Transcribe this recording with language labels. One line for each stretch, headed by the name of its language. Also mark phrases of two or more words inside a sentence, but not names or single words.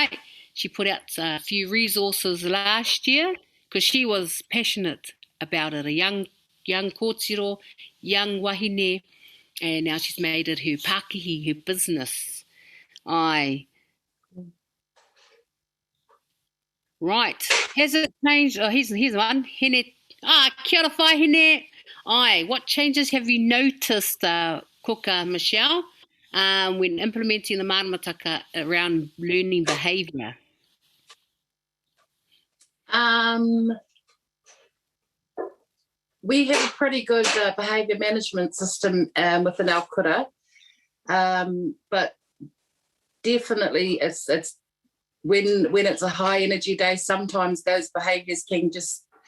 English: She put out a few resources last year because she was passionate about it, a young kōtiro, young wahine, and now she's made it her Pākihi, her business. Right. Has it changed? Oh, here's one.
Māori: Hene. Kia ora whai hene.
English: What changes have you noticed, Kuka Michelle, when implementing the maramataka around learning behaviour? We have a pretty good behaviour management system within our kura, but definitely it's when it's a high energy day, sometimes those behaviours can just